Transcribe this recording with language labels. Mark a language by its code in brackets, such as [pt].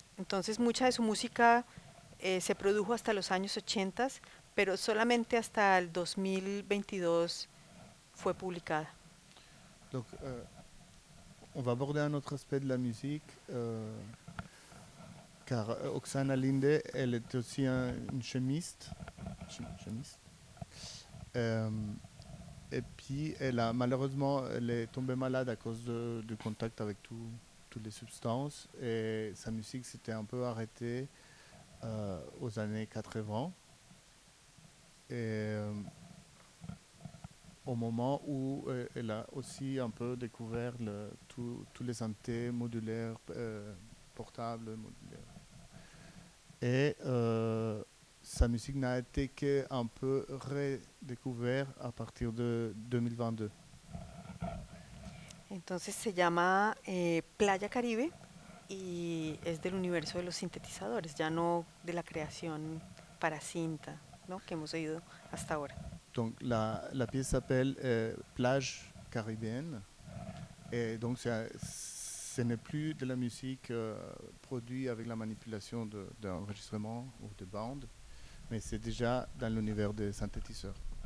[es] Entonces, mucha de su música se produjo hasta los años 80, pero solamente hasta el 2022 fue publicada. [fr] Donc, on va aborder un autre aspect de la musique, car Oksana Linde, elle est aussi une chimiste. Et puis, elle a malheureusement, elle est tombée malade à cause du contact avec toutes les substances. Et sa musique s'était un peu arrêtée aux années 80. Et au moment où elle a aussi un peu découvert tous les synthés modulaires, portables, modulaires. Et sa musique n'a été qu'un peu redécouverte à partir de 2022. [es] Entonces se llama Playa Caribe y es del universo de los sintetizadores, ya no de la creación para cinta, ¿no? Que hemos oído hasta ahora. [fr] Donc la pièce s'appelle Plage Caribéenne et donc ce n'est plus de la musique produite avec la manipulation d'enregistrement ou de bande, mais c'est déjà dans l'univers des synthétiseurs.